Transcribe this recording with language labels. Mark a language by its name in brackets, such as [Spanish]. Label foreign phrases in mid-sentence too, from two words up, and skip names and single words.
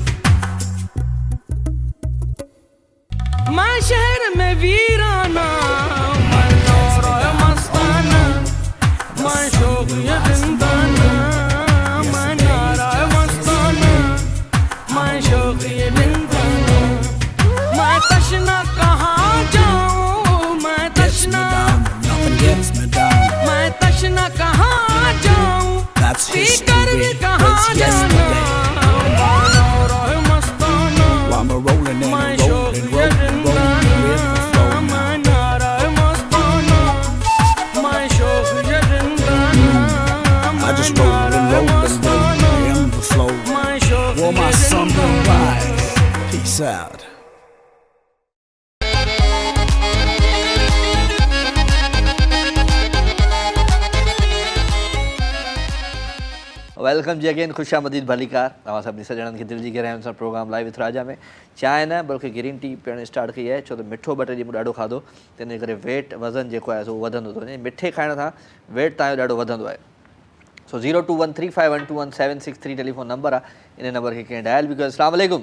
[Hindi] मैं शहर में वीराना मैं नारा मस्ताना मैं शौक ये जिंदाना मैं नारा मस्ताना मैं शौक ये जिंदाना मैं तशना कहाँ जाऊँ मैं तशना [English] Nothing gets me down. [Hindi] मैं तशना कहाँ जाऊँ [English] That's [Hindi] पीकर भी [English] history. [Hindi] कहाँ [English] It's [Hindi] जाना [English] yesterday. [Hindi] मैं नारा मस्ताना [English] I'm a rolling and [Hindi] मैं [English] a [Hindi] शौक [English] rolling, [Hindi] ये [English] rolling, rolling with the flow. [Hindi] मैं नारा मस्ताना मैं शौक ये जिंदाना [English] I just roll and roll and roll in the flow. [Hindi] मैं शौक [English] Wore my [Hindi] ये [English] summer [Hindi] जिंदाना [English] ride. Peace out. [Sindhi] वेलकम जी अगेन खुश आमदीद भलीकार तव्हां सभिनी सॼणनि खे दिलि जी गहराइयुनि सां [English] program live with [Sindhi] राजा में चांहि न बल्कि [English] green tea [Sindhi] पीअणु स्टार्ट कई आहे छो त मिठो ॿ टे ॾींहं मूं ॾाढो खाधो तंहिंजे करे वेट वज़न जेको आहे सो वधंदो थो वञे मिठे खाइण सां वेट तव्हांजो ॾाढो वधंदो आहे सो 02135121763 [English] telephone number [Sindhi] आहे इन नंबर खे कंहिं डायल बि कयो [Arabic] السلام عليكم